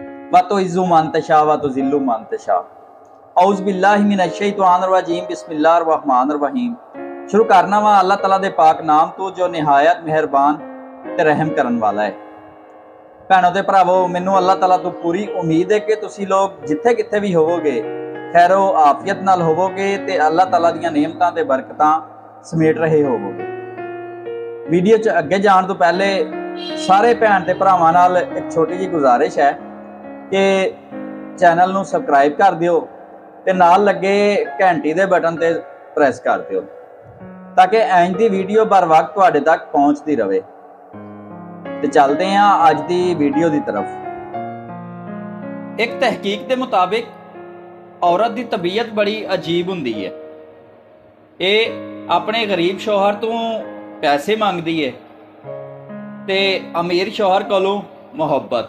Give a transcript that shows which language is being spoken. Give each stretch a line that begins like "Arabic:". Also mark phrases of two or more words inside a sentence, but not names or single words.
Arabic: وتعز من تشاء وتذل من تشاء۔ أعوذ بالله من الشيطان الرجيم، بسم الله الرحمن الرحيم.
Punjabi: ਸ਼ੁਰੂ ਕਰਨਾ ਵਾ ਅੱਲਾਹ ਤਆਲਾ ਦੇ ਪਾਕ ਨਾਮ ਤੋ ਜੋ ਨਿਹਾਇਤ ਮਿਹਰਬਾਨ ਤੇ ਰਹਿਮ ਕਰਨ ਵਾਲਾ ਹੈ। ਭੈਣੋਂ ਤੇ ਭਰਾਵੋ, ਮੈਨੂੰ ਅੱਲਾਹ ਤਆਲਾ ਤੋ ਪੂਰੀ ਉਮੀਦ ਹੈ ਕਿ ਤੁਸੀ ਲੋਗ ਜਿੱਥੇ ਕਿੱਥੇ ਭੀ ਹੋਵੋਗੇ ਖ਼ੈਰੋ ਆਫ਼ੀਅਤ ਨਾਲ ਹੋਵੋਗੇ ਤੇ ਅੱਲਾਹ ਤਆਲਾ ਦੀਆਂ ਨੇਮਤਾਂ ਤੇ ਬਰਕਤਾਂ ਸਮੇਟ ਰਹੇ ਹੋਵੋਗੇ। ਵੀਡੀਓ ਚ ਅੱਗੇ ਜਾਣ ਤੋ ਪਹਿਲੇ ਸਾਰੇ ਭੈਣ ਤੇ ਭਰਾਵਾਂ ਨਾਲ ਇਕ ਛੋਟੀ ਜੀ ਗੁਜ਼ਾਰਿਸ਼ ਹੈ ਕਿ ਚੈਨਲ ਨੂੰ ਸਬਸਕ੍ਰਾਈਬ ਕਰ ਦਿਓ ਤੇ ਨਾਲ ਲੱਗੇ ਘੰਟੀ ਦੇ ਬਟਨ ਤੇ ਪ੍ਰੈਸ ਕਰ ਦਿਓ ਤਾਕਿ ਇੰਜ ਦੀ ਵੀਡੀਓ ਬਰ ਵਕਤ ਤੁਹਾਡੇ ਤਕ ਪਹੁੰਚਦੀ ਰਹੇ। ਤੇ ਚਲਤੇ ਹੈਂ ਅੱਜ ਦੀ ਵੀਡੀਓ ਕੀ ਤਰਫ਼।
Urdu: ایک تحقیق کے مطابق عورت کی طبیعت بڑی عجیب ہندی ہے.
Punjabi: ਯੇ ਆਪਣੇ ਗ਼ਰੀਬ ਸ਼ੌਹਰ ਤੋ ਪੈਸੇ ਮੰਗਦੀ ਹੈ ਤੇ ਅਮੀਰ ਸ਼ੌਹਰ ਕੋਲੋਂ ਮੁਹੱਬਤ।